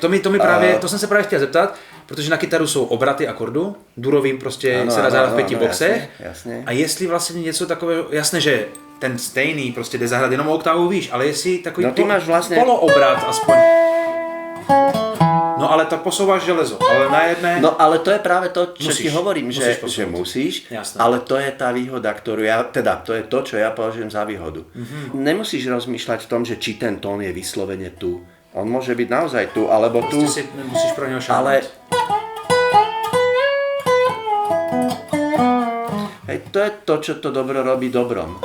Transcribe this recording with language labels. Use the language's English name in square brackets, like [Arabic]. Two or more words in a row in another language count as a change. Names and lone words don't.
[Czech] To mi právě, to jsem se právě chtěl zeptat, protože na kytaru jsou obraty akordu, durovým prostě se dá zahrát v 5 boxech. Jasně. A jestli vlastně něco takového, jasné, že ten stejný prostě jde zahrát jenom oktávu výš, ale jestli takový poloobrat aspoň. No ale tak posouváš železo, ale na jedné... [Slovak] No ale to je práve to, čo ti hovorím, že musíš, jasné. Ale to je tá výhoda, ktorú to je to, čo ja považujem za výhodu. Nemusíš rozmýšľať v tom, že či ten tón je vyslovene tu. On môže byť naozaj tu, alebo tu. Si nemusíš [Czech] pro neho [Slovak] šáhnuť. Ale... Hej, to je to, čo to dobro robí dobrom.